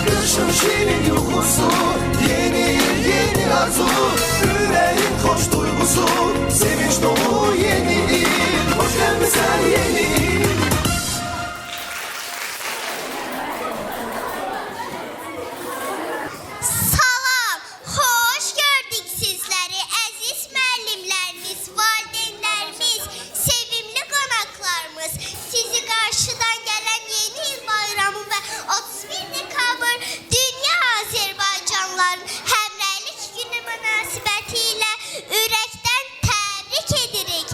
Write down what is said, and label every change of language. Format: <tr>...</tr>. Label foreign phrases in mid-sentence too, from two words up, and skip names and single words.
<tr>Kışın şirin yuhusu, yeni yeni arzu, yüreğin hoş duygusu, sevinç dolu yeni il. Hoş gelmişsen yeni il.</tr> <az>Salam, hoş gördük sizleri əziz müəllimlərimiz, valideynlərimiz, sevimli qonaqlarımız. Sizi qarşıdan gələn yeni il bayramı və 31 dekabr Dünya Azərbaycanlıların həmrəylik günü münasibəti ilə ürəkdən təbrik edirik.</az>